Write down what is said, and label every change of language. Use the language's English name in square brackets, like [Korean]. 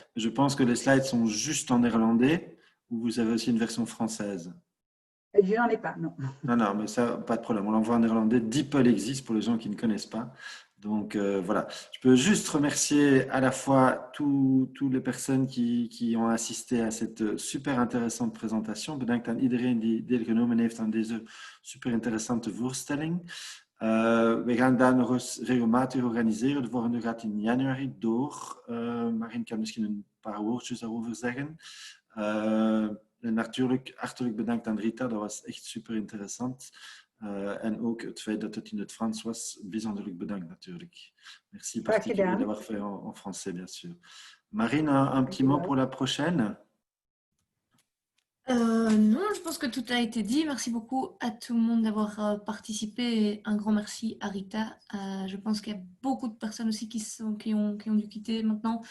[French] Je pense que les slides sont juste en néerlandais ou vous avez aussi une version française? Je n'en ai pas, non. Non, mais ça, pas de problème. On l'envoie en néerlandais. DeepL existe pour les gens qui ne connaissent pas. Donc voilà, je peux juste remercier à la fois toutes les personnes qui ont assisté à cette super intéressante présentation. [Dutch] Bedankt aan iedereen die deelgenomen heeft aan deze super interessante voorstelling. We gaan dat nog eens regelmatig organiseren. De volgende gaat in januari door. Marijn kan misschien een paar woordjes daarover zeggen. En natuurlijk hartelijk bedankt aan Rita, dat was echt super interessant. En ook het feit dat het in het Frans was, bijzonderlijk bedankt natuurlijk. [French] Merci particulier d'avoir fait en français, bien sûr. Marine, un petit mot pour la prochaine? Non, je pense que tout a été dit. Merci beaucoup à tout le monde d'avoir participé et un grand merci à Rita. Je pense qu'il y a beaucoup de personnes aussi qui ont dû quitter maintenant.